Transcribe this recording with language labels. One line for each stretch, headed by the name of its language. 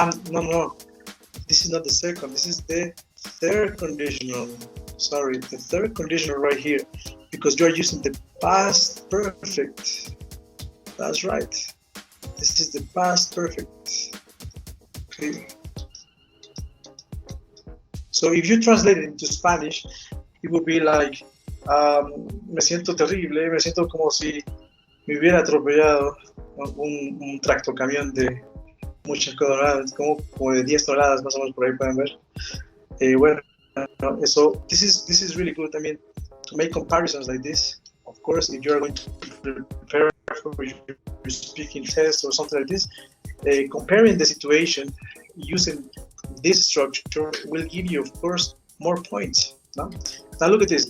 English: No. This is not the second. This is the third conditional. Sorry, the third conditional right here, because you are using the past perfect. That's right. This is the past perfect. Okay. So if you translate it into Spanish, it would be like,
Spanish: me siento terrible, me siento como si me hubiera atropellado un tractocamión de muchas toneladas, como de 10 toneladas más o menos, por ahí pueden ver.
English: Bueno, so this is really good. I mean, to make comparisons like this, of course, if you are going to prepare for your speaking test or something like this, comparing the situation using this structure will give you, of course, more points. No? Now look at this.